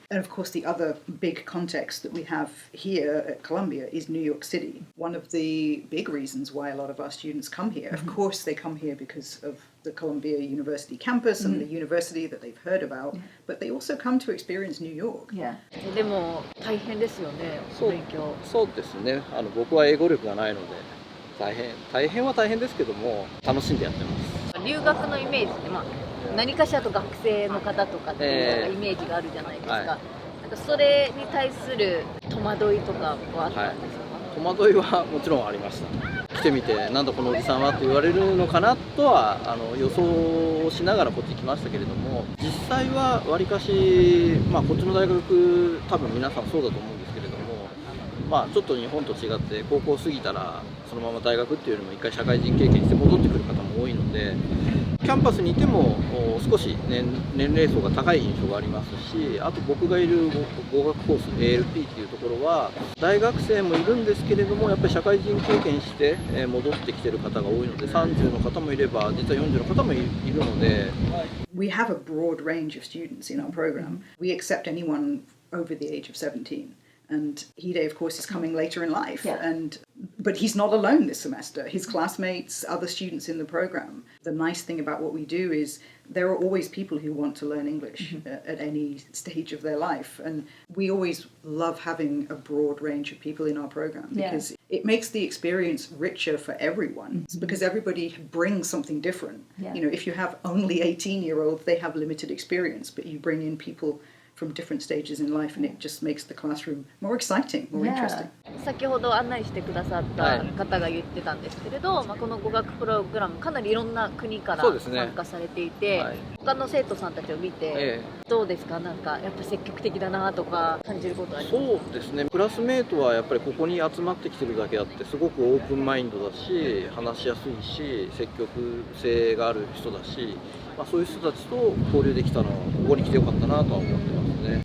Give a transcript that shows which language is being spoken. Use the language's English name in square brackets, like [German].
[English] And of course the other big context that we have here at Columbia is New York City. One of the big reasons why a lot of our students come here, of course they come here because of the Columbia University campus and the university that they've heard about, but they also come to experience New York. Yeah. [Japanese] でも大変ですよね、勉強。そうですね。僕は英語力がないので大変は大変ですけども楽しんでやってます。留学のイメージって、何かしらと学生の方とかっていうイメージがあるじゃないですか。なんかそれに対する戸惑いとかはあったんですか？戸惑いはもちろんありました。来てみてなんだこのおじさんはって言われるのかなとは予想しながらこっち来ましたけれども、実際はわりかし、こっちの大学多分皆さんそうだと思うんですけれども、ちょっと日本と違って高校過ぎたらそのまま大学っていうよりも一回社会人経験して戻ってくる方も多いので、キャンパスにいても少し年齢層が高い印象がありますし、あと僕がいる語学コース ALP っていうところは大学生もいるんですけれども、やっぱり社会人経験して戻ってきてる方が多いので、30の方もいれば実は40の方もいるので。 [English] We have a broad range of students in our program. We accept anyone over the age of 17. And Hide, of course, is coming later in life, but he's not alone this semester. His classmates, other students in the program. The nice thing about what we do is there are always people who want to learn English at any stage of their life. And we always love having a broad range of people in our program because it makes the experience richer for everyone because everybody brings something different. You know, if you have only 18-year-olds, they have limited experience, but you bring in people from different stages in life and it just makes the classroom more exciting, more interesting. [Japanese] 先ほど案内してくださった方が言ってたんですけれど、この語学プログラムかなりいろんな国から参加されていて、他の生徒さんたちを見てどうですか？なんかやっぱ積極的だなとか感じることありますか？そうですね。クラスメートはやっぱりここに集まってきてるだけあってすごくオープンマインドだし、話しやすいし、積極性がある人だし、そういう人たちと交流できたのはここに来てよかったなとは思ってますね。